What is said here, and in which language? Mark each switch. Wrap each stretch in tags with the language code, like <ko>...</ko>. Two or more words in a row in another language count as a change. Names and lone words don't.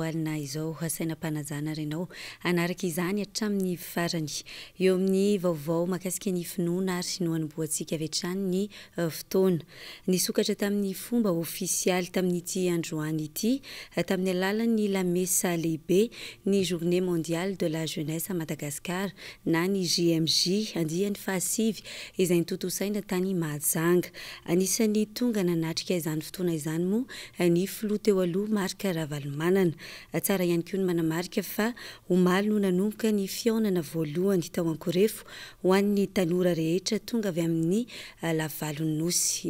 <mg>alina izao asaina-panajana renao anaraka izany hatramin'ny farany eo amin'ny vaovao mahakasika ny finoana ary nohanim-boantsika avy hatrany ny fotoana nisokatra tamin'ny fomba ofisialy tamin'ity androany ity tamin'ny alalan'ny lamesa lehibe ny</mg> <fr>journée mondiale de la jeunesse à Madagascar</fr> <mg>na ny JMJ andian'ny fahasivy izay nitotosaina tany Mahajanga. Anisan'ny tonga nanatrika izany fotoana izany moa ny filoha teo aloha marika Ravalomanana. Tsara ihany koa ny manamarika fa omaly no nanomboka ny fihaonana voalohany tao Ankorefo ho an'ny tanora rehetra tonga avy amin'ny lavalon'ny nosy.</mg>